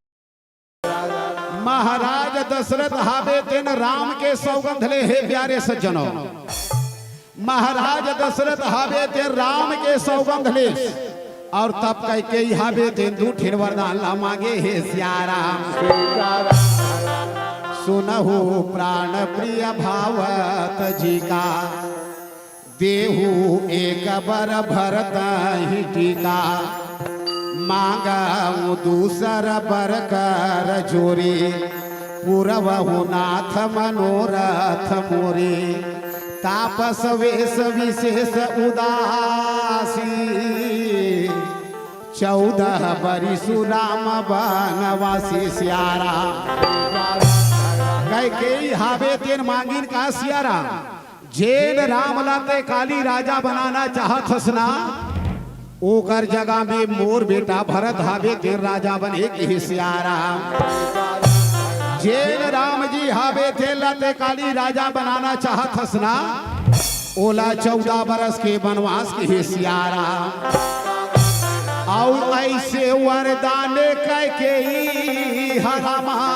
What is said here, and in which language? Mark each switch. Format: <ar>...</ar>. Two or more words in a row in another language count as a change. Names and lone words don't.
<hne>महाराज दशरथ हावे तेन राम के सौगंध ले है प्यारे सज्जनों। महाराज दशरथ हावे तेन राम के सौगंध ले और तब कैकेयी हावे तेन दूठिन वरदान ला मांगे है सियाराम।</hne> <awa>सुनहु प्राण प्रिय भावत जी का देहु एक बर भरत ही टीका मांगा दूसर बर कर जोरी पूरवहु नाथ मनोरथ मोरे तापस वेश विशेष उदासी 14 बरिसु राम बनवासी सियाराम।</awa> <hne>कैकेयी हावे तेन मांगिन का सियाराम जेन राम लाते काली राजा बनाना चाहत हसना ओकर जगह में मोर बेटा भरत हावे तेन राजा बने के सियाराम। जेन राम जी हावे तेन लाते काली राजा बनाना चाहत हसना ओला 14 बरस के वनवास के सियाराम। और ऐसे वरदान कैकेयी हरामा</hne>